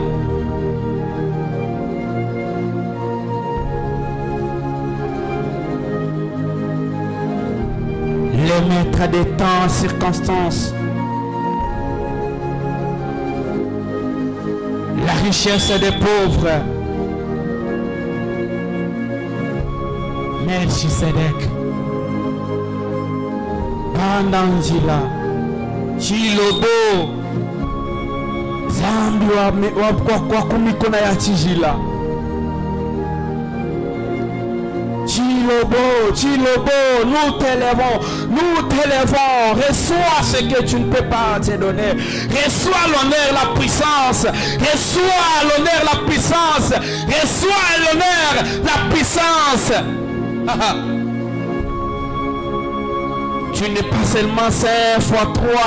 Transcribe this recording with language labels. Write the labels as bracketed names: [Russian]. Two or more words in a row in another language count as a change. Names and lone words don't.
[French] Le maître des temps, circonstances, la richesse des pauvres. Merci Sédek. Pandangila. [Chokwe] Chilobo Zambi wa kumikona ya Chijila. [French] Chilobo, nous t'élèvons, reçois ce que tu ne peux pas te donner. Reçois l'honneur, la puissance, reçois l'honneur, la puissance, reçois l'honneur, la puissance. Tu n'es pas seulement 5 fois 3.